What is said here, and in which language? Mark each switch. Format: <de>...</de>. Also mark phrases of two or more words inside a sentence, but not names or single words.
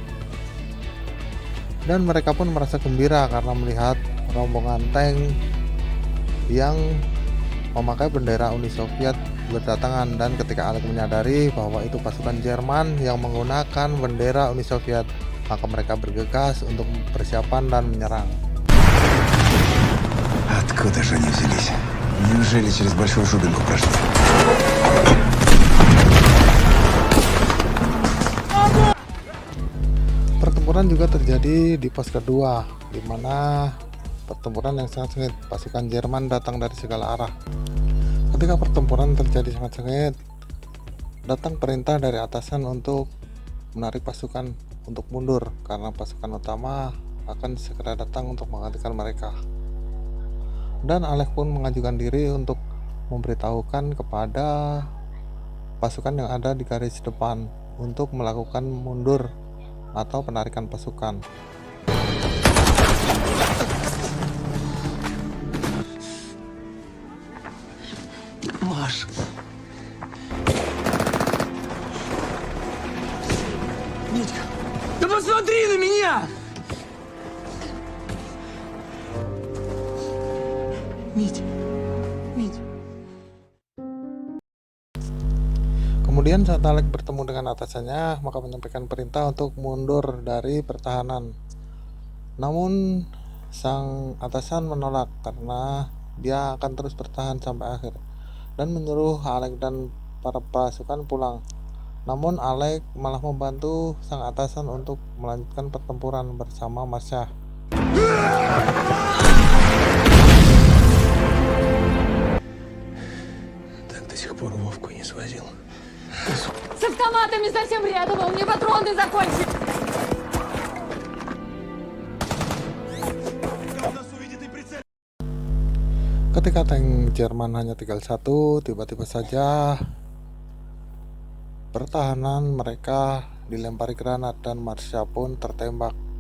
<id>Dan mereka pun merasa gembira karena melihat rombongan tank yang memakai bendera Uni Soviet berdatangan. Dan ketika Alex menyadari bahwa itu pasukan Jerman yang menggunakan bendera Uni Soviet, maka mereka bergegas untuk persiapan dan menyerang.</id> <ru>Откуда же они взялись? Неужели через Большую Жубинку прошли?</ru> <id>Pertempuran juga terjadi di pos kedua, di mana pertempuran yang sangat sengit. Pasukan Jerman datang dari segala arah. Ketika pertempuran terjadi sangat sengit, datang perintah dari atasan untuk menarik pasukan untuk mundur, karena pasukan utama akan segera datang untuk menggantikan mereka. Dan Alec pun mengajukan diri untuk memberitahukan kepada pasukan yang ada di garis depan untuk melakukan mundur atau penarikan pasukan.</id> <ru>Маш, Митька, да посмотри на меня! Митя, Митя.</ru> <id>Kemudian saat Alec bertemu dengan atasannya, maka menyampaikan perintah untuk mundur dari pertahanan. Namun sang atasan menolak karena dia akan terus bertahan sampai akhir, dan menyuruh Alec dan para pasukan pulang. Namun Alec malah membantu sang atasan untuk melanjutkan pertempuran bersama Marsha.</id> <ru>так до сих пор Вовку не свозил. С автоматами совсем рядом, а у меня патроны закончились.</ru> <id>Ketika tank Jerman hanya tinggal satu, tiba-tiba saja pertahanan mereka dilempari granat dan Marsha pun tertembak.</id>